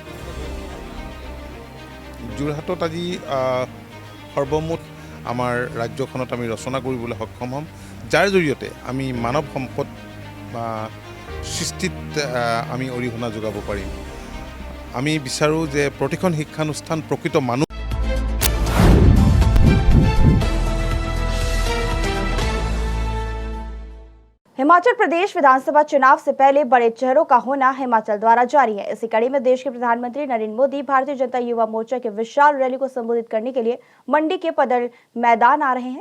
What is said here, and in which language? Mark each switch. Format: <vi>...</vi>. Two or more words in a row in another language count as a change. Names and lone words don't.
<as>যোৰহাটত আজি সৰ্বমুঠ আমাৰ ৰাজ্যখনত আমি ৰচনা কৰিবলৈ সক্ষম হ'ম, যাৰ জৰিয়তে আমি মানৱ সম্পদ সৃষ্টিত আমি অৰিহণা যোগাব পাৰিম। আমি বিচাৰোঁ যে প্ৰতিখন শিক্ষানুষ্ঠান প্ৰকৃত মানুহ।</as> <hi>हिमाचल प्रदेश विधानसभा चुनाव से पहले बड़े चेहरों का होना हिमाचल द्वारा जारी है। इसी कड़ी में देश के प्रधानमंत्री नरेंद्र मोदी भारतीय जनता युवा मोर्चा के विशाल रैली को संबोधित करने के लिए मंडी के पदर मैदान आ रहे हैं।</hi>